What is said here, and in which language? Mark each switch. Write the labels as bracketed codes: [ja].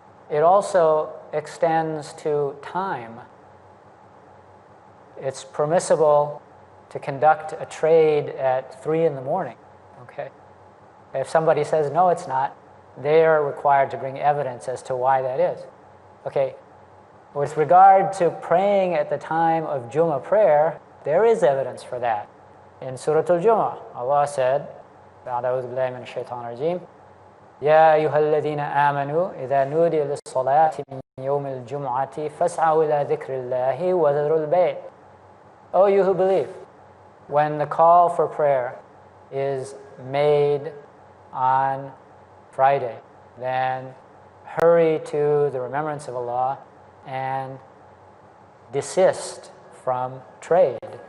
[en] It also extends to time. It's permissible to conduct a trade at 3 in the morning, okay? If somebody says, no, it's not, they are required to bring evidence as to why that is. Okay, with regard to praying at the time of Jummah prayer, there is evidence for that. In Surah Al-Jummah, Allah said, [ar] أعوذ بالله من الشيطان الرجيم يا أيها الذين آمنوا إذا نودي للصلاة من يوم الجمعة فاسعوا إلى ذكر الله وذروا البيع. [en] O you who believe, when the call for prayer is made on Friday, then hurry to the remembrance of Allah and desist from trade.